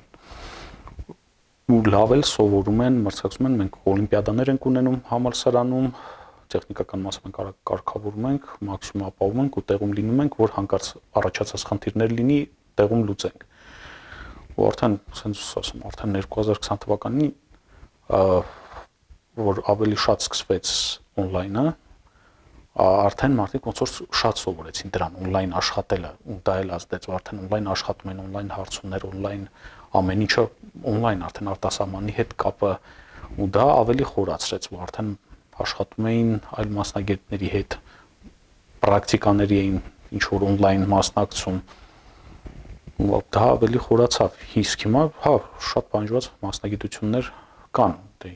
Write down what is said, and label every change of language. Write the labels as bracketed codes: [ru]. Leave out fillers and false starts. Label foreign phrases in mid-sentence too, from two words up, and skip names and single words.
[hy] ու լավ էլ սովորում են, մրցակցում են, մենք օլիմպիադաներ ենք ունենում համալսարանում, տեխնիկական մասը մենք կարգավորում ենք, մաքսիմում ապահովում ենք ու տեղում լինում ենք, որ հանկարծ առաջացած խնդիրներ լինի, տեղում լուծենք։ Ու արդեն, ասենց ասում, արդեն 2020 թվականին որ ավելի շատ սկսվեց on-line-ը, արդեն մարդիկ ոնց որ շատ սովորեցին դրան on-line աշխատելը, ու դա էլ ազդեց, որ արդեն on-line աշխատում են, on-line հարցումներ, on-line ամեն ինչը on-line արդեն արտասահմանի հետ կապը, ու դա ավելի խորացրեց, որ արդեն աշխատում էին այլ մասնագետների հետ, պրակտիկաների էին ինչ որ on-line մասնակցում, ու դա ավելի խորացավ, իսկ հիմա հա շատ բանջված մասնագիտություններ կան, դե